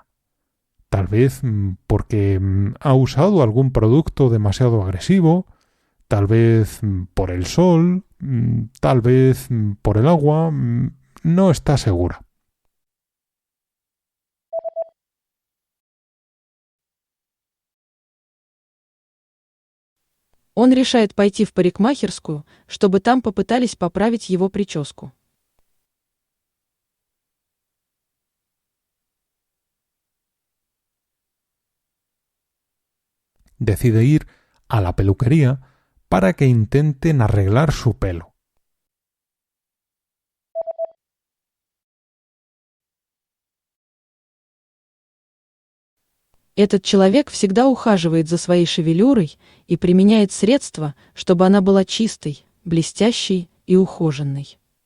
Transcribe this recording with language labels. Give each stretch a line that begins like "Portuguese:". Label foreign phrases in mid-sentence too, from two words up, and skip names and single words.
Spanish: Tal vez porque ha usado algún producto demasiado agresivo, tal vez por el sol, tal vez por el agua, no está segura.
Russian: Он решает пойти в парикмахерскую, чтобы там попытались поправить его прическу.
Spanish: Decide ir a la peluquería para que intenten arreglar su pelo.
Russian: Этот человек всегда ухаживает за своей шевелюрой и применяет средства, чтобы она была чистой, блестящей и ухоженной.